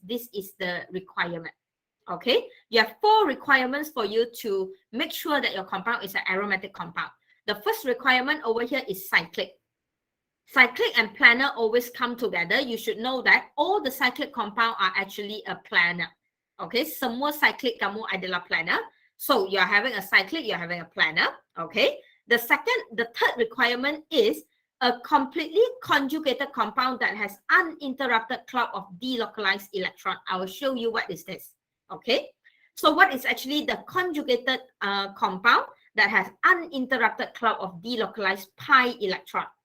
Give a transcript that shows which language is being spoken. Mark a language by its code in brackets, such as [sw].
[en] This is the requirement. Okay, you have 4 requirements for you to make sure that your compound is an aromatic compound. The first requirement over here is cyclic. Cyclic and planar always come together. You should know that all the cyclic compound are actually a planar. [ms] Okay, semua cyclic kamu adalah planar. [en] So you are having a cyclic, you are having a planar. Okay, the third requirement is a completely conjugated compound that has uninterrupted cloud of delocalized electron. I will show you what is this. Okay, so what is actually the conjugated compound that has uninterrupted cloud of delocalized pi electron?